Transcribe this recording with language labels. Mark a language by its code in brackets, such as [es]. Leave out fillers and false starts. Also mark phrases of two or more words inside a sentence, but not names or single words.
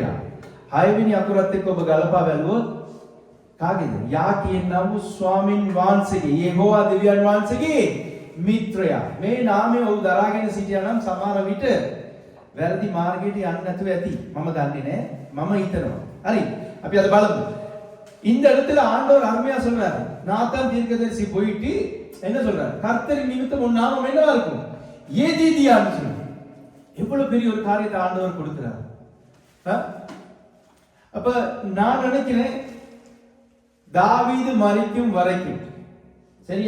[si] හයවෙනි අකුරත් එක්ක ඔබ ගලපා බැලුවොත් කාගේද? යා කියනම ස්වාමින් වහන්සේගේ යෙහෝවා දෙවියන් වහන්සේගේ මිත්‍රය. මේ නාමය ඔහු දරාගෙන සිටියා නම් සමහර විට වැරදි මාර්ගයට යන්නේ නැතුව ඇති. මම දන්නේ නැහැ. මම හිතනවා. හරි. අපි අද බලමු. [ta] இந்த இடத்துல ஆண்டவர் அருமையா சொல்றாரு. நாத்தான் தீர்க்கதரிசி போயிட்டு என்ன சொல்றாரு? கர்த்தரின் நிமித்தம் உன் நாமம் என்னவா இருக்கும்? ஏதீதியான்னு சொல்றாரு. எவ்வளவு பெரிய ஒரு காரியத்தை ஆண்டவர் கொடுக்கிறார். அப்ப நான் நினைக்கிறேன் தாவீது மரிக்கும் வரைக்கும் சரியா?